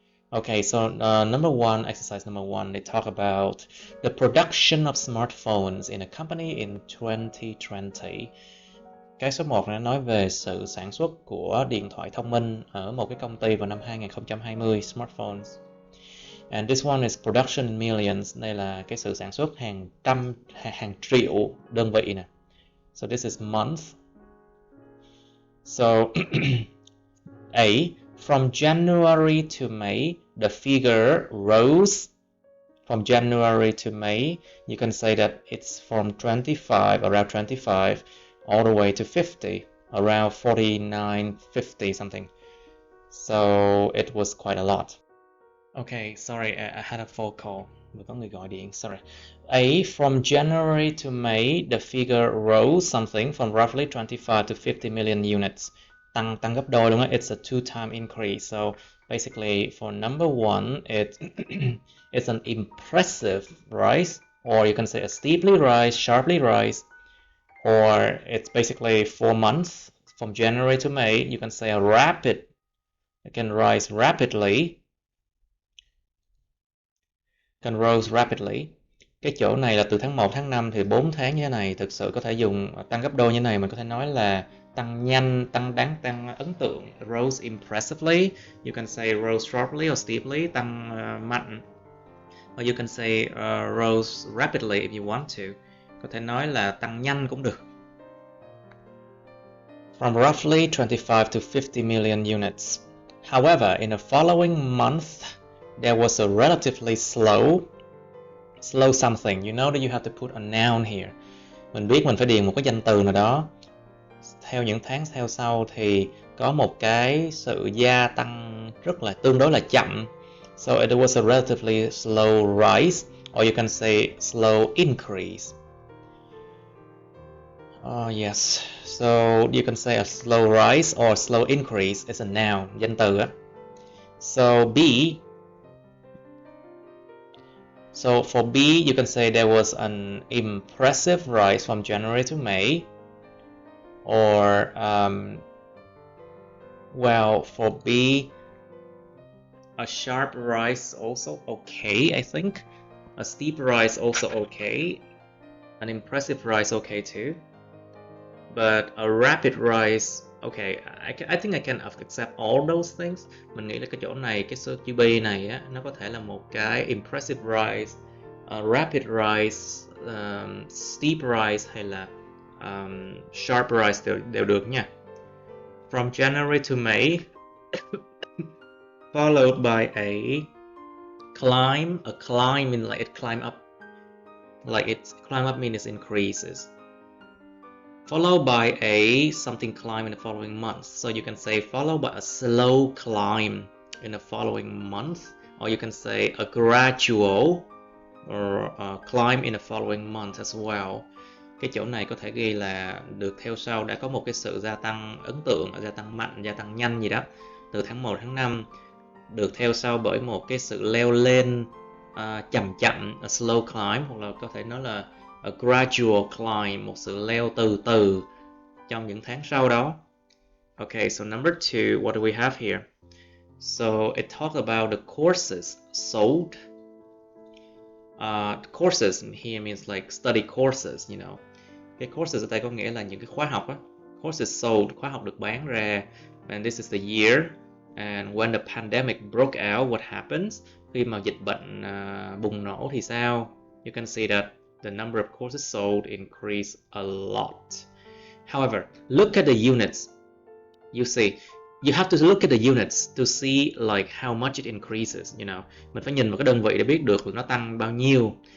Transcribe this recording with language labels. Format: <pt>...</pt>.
<en>Okay, so exercise number one, they talk about the production of smartphones in a company in 2020.</en> <vi>Cái số 1 này nói về sự sản xuất của điện thoại thông minh ở một cái công ty vào năm 2020, smartphones.</vi> <en>And this one is production in millions.</en> <vi>Đây là cái sự sản xuất hàng triệu đơn vị nè.</vi> <en>So this is month. So A, from January to May, the figure rose. From January to May, you can say that it's from 25, around 25, all the way to 50, around 49, 50 something. So it was quite a lot. Okay, sorry, I had a phone call.</en> <vi>Vừa có người gọi điện, sorry.</vi> <en>A, from January to May, the figure rose something from roughly 25 to 50 million units.</en> <vi>Tăng gấp đôi luôn á,</vi> <en>it's a two-time increase. So basically for number one, it's an impressive rise, or you can say a steeply rise, sharply rise, or it's basically 4 months, from January to May, you can say a rapid, it can rise rapidly. Can rose rapidly.</en> <vi>Cái chỗ này là từ tháng 1, tháng 5 thì 4 tháng như thế này, thực sự có thể dùng tăng gấp đôi như thế này, mình có thể nói là tăng nhanh, tăng ấn tượng.</vi> <en>Rose impressively, you can say rose sharply or steeply,</en> <vi>tăng mạnh.</vi> <en>Or you can say rose rapidly if you want to.</en> <vi>Có thể nói là tăng nhanh cũng được.</vi> <en>From roughly 25 to 50 million units. However, in the following month, there was a relatively slow something. You know that you have to put a noun here.</en> <vi>Mình biết mình phải điền một cái danh từ nào đó. Theo những tháng theo sau thì có một cái sự gia tăng rất là tương đối là chậm.</vi> <en>So it was a relatively slow rise, or you can say slow increase. Yes. So you can say a slow rise or slow increase is a noun,</en> <vi>danh từ á.</vi> <en>So B. So for B, you can say there was an impressive rise from January to May, or well, for B, a sharp rise also okay, I think. A steep rise also okay. An impressive rise okay too. But a rapid rise, okay, I think I can accept all those things.</en> <vi>Mình nghĩ là cái chỗ này, cái số chữ B này á, nó có thể là một cái</vi> <en>impressive rise, rapid rise, steep rise</en> <vi>hay là</vi> <en>sharp rise</en> <vi>đều được nha.</vi> <en>From January to May, followed by a climb. A climb means like it climb up. Like it's climb up means it increases. Followed by a something climb in the following month. So you can say followed by a slow climb in the following month, or you can say a gradual or a climb in the following month as well.</en> <vi>Cái chỗ này có thể ghi là được theo sau đã có một cái sự gia tăng ấn tượng, gia tăng mạnh, gia tăng nhanh gì đó từ tháng 1 tháng 5, được theo sau bởi một cái sự leo lên chậm chậm,</vi> <en>a slow climb,</en> <vi>hoặc là có thể nói là</vi> <en>a gradual climb,</en> <vi>một sự leo từ từ trong những tháng sau đó.</vi> <en>Okay, so number 2, what do we have here? So it talks about the courses sold. Courses here means like study courses, you know.</en> <vi>Cái courses ở đây có nghĩa là những cái khóa học á.</vi> <en>Courses sold,</en> <vi>khóa học được bán ra.</vi> <en>And this is the year. And when the pandemic broke out, what happens?</en> <vi>Khi mà dịch bệnh bùng nổ thì sao?</vi> <en>You can see that the number of courses sold increased a lot. However, look at the units. You see, you have to look at the units to see like how much it increases, you know.</en> <vi>Mình phải nhìn vào cái đơn vị để biết được là nó tăng bao nhiêu.</vi>